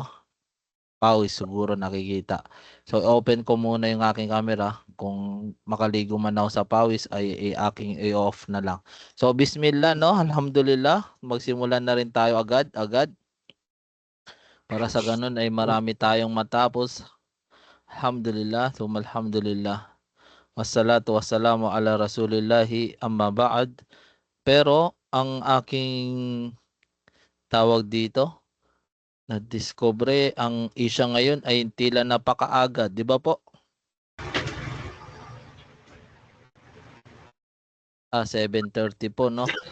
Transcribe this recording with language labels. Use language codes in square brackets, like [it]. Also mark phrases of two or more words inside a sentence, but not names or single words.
[tl] Pawis siguro nakikita. So open ko muna yung aking camera. Kung makaligo man ako sa pawis ay aking i-off na lang. So bismillah, no? Alhamdulillah. Magsimulan na rin tayo agad. Para sa ganun ay marami tayong matapos. [ar] الحمد لله الحمد لله والصلاة والسلام على رسول الله أما بعد. [tl] Pero ang aking tawag dito, na-discover ang isya ngayon ay tila napakaaga, di ba po? 7:30 po, no?